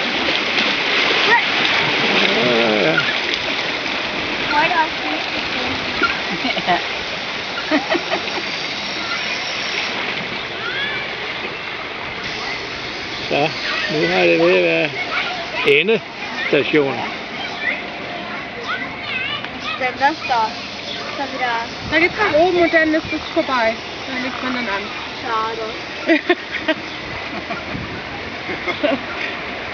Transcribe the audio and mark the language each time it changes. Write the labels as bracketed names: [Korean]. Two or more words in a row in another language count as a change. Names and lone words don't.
[Danish] Så, nu har det ved at være endestation. Den der står, så vi der. [German] Da geht's nach oben und dann ist es vorbei. Dann legt man dann an. Schade.